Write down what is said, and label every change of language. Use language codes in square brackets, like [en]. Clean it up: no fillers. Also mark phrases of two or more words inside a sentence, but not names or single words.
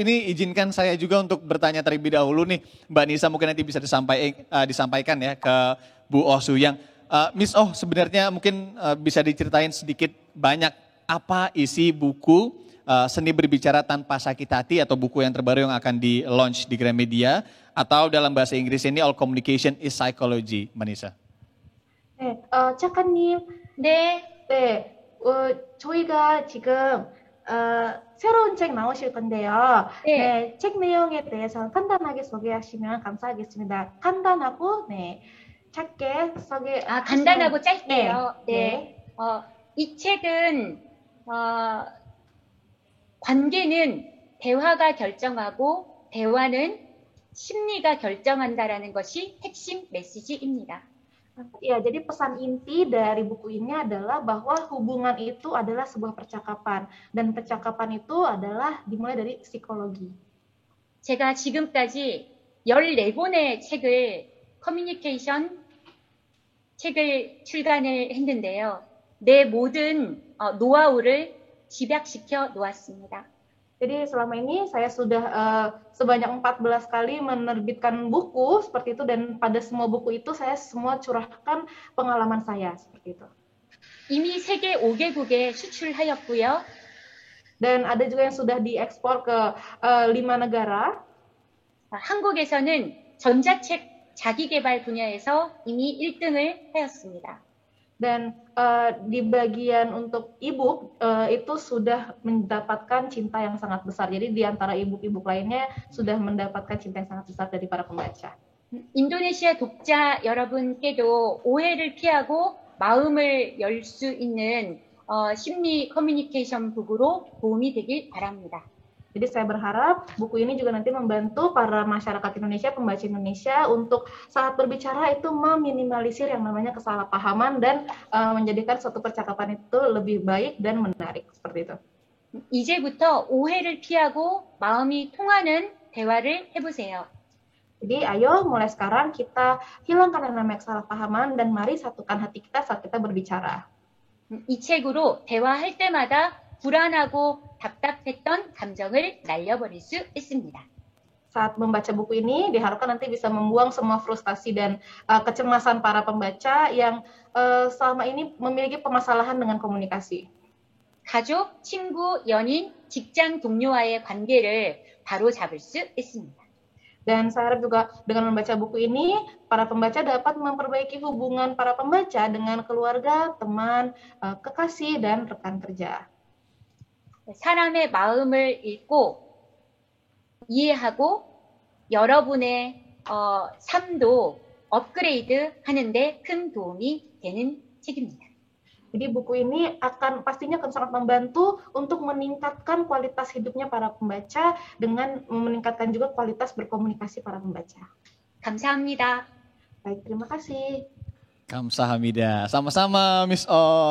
[id] Ini izinkan saya juga untuk bertanya terlebih dahulu nih, Mbak Nisa, mungkin nanti bisa disampaikan ya ke Bu Oh Yang. Miss Oh, sebenarnya mungkin bisa diceritain sedikit banyak apa isi buku Seni Berbicara Tanpa Sakit Hati atau buku yang terbaru yang akan di-launch di Gramedia, atau dalam bahasa Inggris ini All Communication is Psychology, Manisa. [ko] 네, 작가님, 네. 네, 저희가 지금 새로운 책 나오실 건데요. 네. 네, 책 내용에 대해서 간단하게 소개하시면 감사하겠습니다. 간단하고, 네, 짧게 소개. 간단하고 짧게요. 네. 네. 이 책은 관계는 대화가 결정하고 대화는 심리가 결정한다라는 것이 핵심 메시지입니다. [id] Ya, jadi pesan inti dari buku ini adalah bahwa hubungan itu adalah sebuah percakapan, dan percakapan itu adalah dimulai dari psikologi. [ko] 제가 지금까지 14권의 커뮤니케이션 책을 출간을 했는데요. 내 모든 노하우를 집약시켜 놓았습니다. [id] Jadi selama ini saya sudah sebanyak 14 kali menerbitkan buku seperti itu, dan pada semua buku itu saya semua curahkan pengalaman saya seperti itu. [ko] 이미 세계 5개국에 수출하였고요. [id] Dan ada juga yang sudah diekspor ke 5 negara. [ko] 한국에서는 전자책 자기개발 분야에서 이미 1등을 하였습니다. [id] Dan di bagian untuk e-book itu sudah mendapatkan cinta yang sangat besar. Jadi di antara e-book lainnya sudah mendapatkan cinta yang sangat besar dari para pembaca. [ko] 인도네시아 독자 여러분께도 오해를 피하고 마음을 열 수 있는 심리 커뮤니케이션 북으로 도움이 되길 바랍니다. [id] Jadi saya berharap buku ini juga nanti membantu para masyarakat Indonesia, pembaca Indonesia untuk saat berbicara itu meminimalisir yang namanya kesalahpahaman dan menjadikan suatu percakapan itu lebih baik dan menarik seperti itu. [ko] 이제부터 오해를 피하고 마음이 통하는 대화를 해보세요. [id] Jadi ayo mulai sekarang kita hilangkan yang namanya kesalahpahaman dan mari satukan hati kita saat kita berbicara. [ko] 이 책으로 대화할 때마다 불안하고 답답했던 감정을 날려버릴 수 있습니다. [id] Saat membaca buku ini diharapkan nanti bisa membuang semua frustasi dan kecemasan para pembaca yang selama ini memiliki permasalahan dengan komunikasi. [ko] 가족, 친구, 연인, 직장 동료와의 관계를 바로 잡을 수 있습니다. [id] Dan saya harap juga dengan membaca buku ini, para pembaca dapat memperbaiki hubungan para pembaca dengan keluarga, teman, kekasih, dan rekan kerja. [ko] 사람의 마음을 읽고 이해하고 여러분의 삶도 업그레이드 하는데 큰 도움이 되는 책입니다. [id] Jadi buku ini pastinya akan sangat membantu untuk meningkatkan kualitas hidupnya para pembaca dengan meningkatkan juga kualitas berkomunikasi para pembaca. [ko] 감사합니다. [id] Baik, terima kasih. Kamsahamnida. Sama-sama Miss Oh.